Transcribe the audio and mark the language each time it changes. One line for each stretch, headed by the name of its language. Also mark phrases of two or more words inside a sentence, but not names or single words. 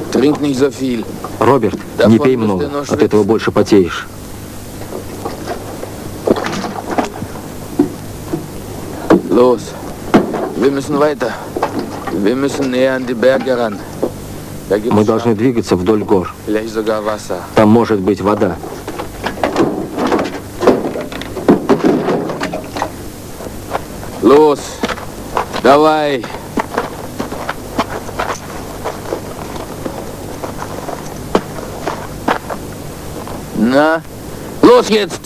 German: Trink nicht so viel.
Russian: Роберт, не пей много, от этого больше потеешь.
German: Los, wir müssen weiter. Wir müssen näher an die Berge ran. Da gibt
Russian: Мы
German: es
Russian: должны двигаться вдоль гор.
German: vielleicht sogar Wasser.
Russian: Там может быть вода.
German: Los, давай.
Russian: На,
German: los jetzt.